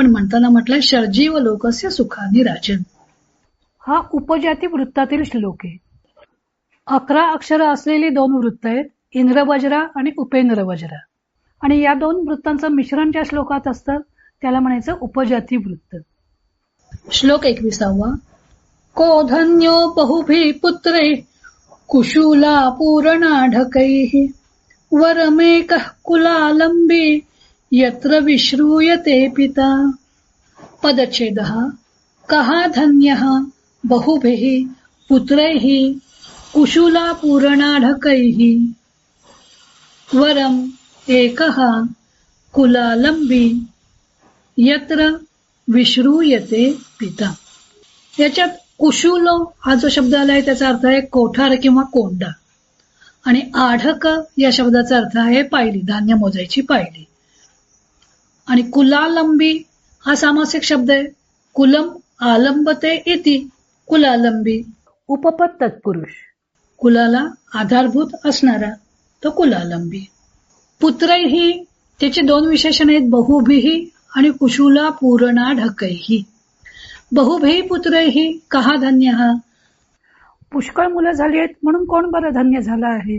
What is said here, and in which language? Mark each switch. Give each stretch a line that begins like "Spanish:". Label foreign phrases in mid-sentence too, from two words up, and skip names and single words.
Marathi: पण म्हणताना म्हटलंय
Sanskrit: षडजीव लोकस्य सुखानी राजन.
Marathi: हा उपजाती वृत्तातील श्लोक आहे. 11 अक्षरं असलेली 2 वृत्त आहेत, इंद्रवज्रा आणि उपेंद्रवज्रा. आणि या 2 वृत्तांचं मिश्रण ज्या श्लोकात असतं त्याला म्हणायचं उपजाती वृत्त. श्लोक 21.
Sanskrit: को धन्यो बहुभी पुत्रे कुशूला पूर्णाढकैः वरमेकः कुलालंबी यत्र विश्रूयते पिता.
Marathi: पदच्छेदः.
Sanskrit: कः धन्यः बहुभिः पुत्रैः कुशूला पूर्णाढकैः वरम एकः कुलालंबी यत्र विश्रूयते पिता.
Marathi: याच्यात कुशूल हा जो शब्द आलाय त्याचा अर्थ आहे कोठार किंवा कोंडा, आणि आढक या शब्दाचा अर्थ आहे पायली, धान्य मोजायची पायली. आणि कुलालंबी हा सामासिक शब्द आहे.
Sanskrit: कुलम आलंबते इति कुलालंबी.
Marathi: उपपद तत्पुरुष. कुलाला आधारभूत असणारा तो कुलालंबी. पुत्रैही त्याचे 2 विशेषण आहेत, बहुभिही आणि
Sanskrit: कुशूला पूर्णाढकैही. बहुभी पुत्रैही कहा धन्य.
Marathi: पुष्कळ मुलं झाली आहेत म्हणून कोण बरं धन्य झालं आहे.